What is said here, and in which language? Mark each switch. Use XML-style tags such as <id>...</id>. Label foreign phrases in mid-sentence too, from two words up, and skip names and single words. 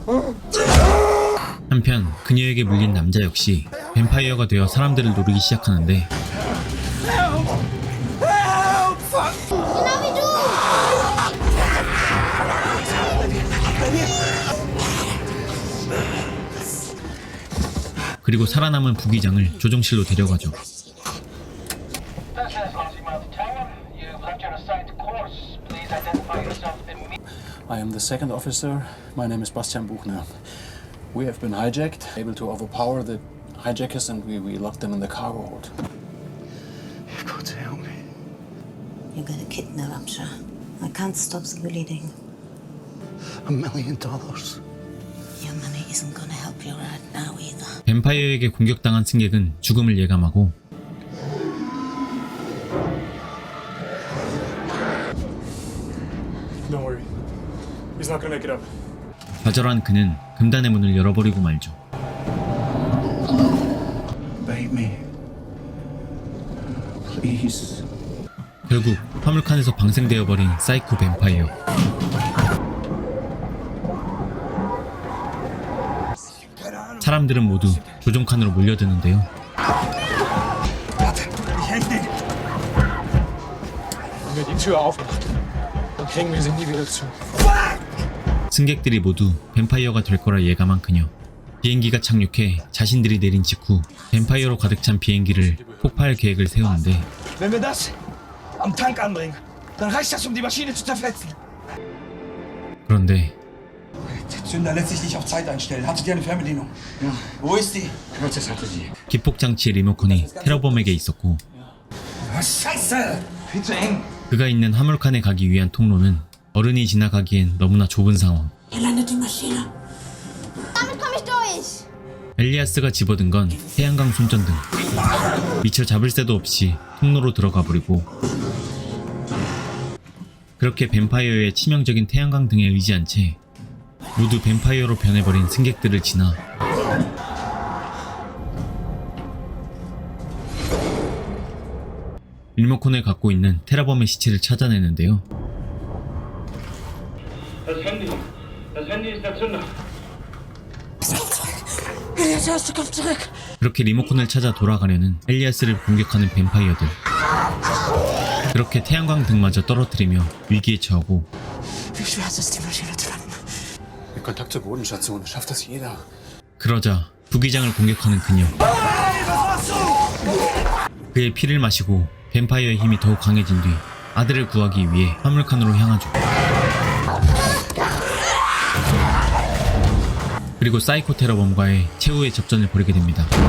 <ko>한편 그녀에게 물린 남자 역시 뱀파이어가 되어 사람들을 노리기 시작하는데 그리고 살아남은 부기장을 조종실로 데려가죠.</ko> <en>I am the second officer. My name is Bastian Buchner. We have been hijacked, able to overpower the hijackers, and we locked them in the cargo hold. You've got to help me. You're gonna kidnap Amsha. I can't stop the bleeding. $1 million. Your money isn't gonna help you right now either.</en> <ko>뱀파이어에게 공격당한 승객은 죽음을 예감하고</ko> <en>Don't worry. He's not gonna make it up.</en> <ko>좌절한 그는 금단의 문을 열어버리고 말죠.</ko> <en>Bite me. Please.</en> <ko>결국 화물칸에서 방생되어버린 사이코 뱀파이어. 사람들은 모두 조종칸으로 몰려드는데요. 승객들이 모두 뱀파이어가 될 거라 예감한 그녀. 비행기가 착륙해 자신들이 내린 직후 뱀파이어로 가득 찬 비행기를 폭파할 계획을 세우는데</ko> <de>Wenn wir das am Tank anbringen, dann reicht das, um die Maschine zu zerfetzen.</de> <ko>그런데</ko> <de>Der Zünder lässt sich nicht auf Zeit einstellen. Hattet ihr eine Fernbedienung? Ja. Wo ist die? Curtis hatte sie.</de> <ko>기폭장치의 리모컨이 테러범에게 있었고</ko> <de>Scheiße! Viel zu eng.</de> <ko>그가 있는 화물칸에 가기 위한 통로는 어른이 지나가기엔 너무나 좁은 상황.</ko> <de>Hier landet die Maschine. Damit komme ich durch.</de> <ko>엘리아스가 집어든 건 태양광 손전등. 미처 잡을 새도 없이 통로로 들어가 버리고 그렇게 뱀파이어의 치명적인 태양광 등에 의지한 채 모두 뱀파이어로 변해버린 승객들을 지나 리모컨을 갖고 있는 테라범의 시체를 찾아내는데요.</ko> <de>Das Handy ist der Zünder.</de> <ko>그렇게 리모컨을 찾아 돌아가려는 엘리아스를 공격하는 뱀파이어들. 그렇게 태양광 등마저 떨어뜨리며 위기에 처하고</ko> <de>Kontakt zur Bodenstation. Schafft das jeder.</de> <ko>그러자 부기장을 공격하는 그녀. 그의 피를 마시고 뱀파이어의 힘이 더욱 강해진 뒤 아들을 구하기 위해 화물칸으로 향하죠. 그리고 사이코 테러범과의 최후의 접전을 벌이게 됩니다.</ko>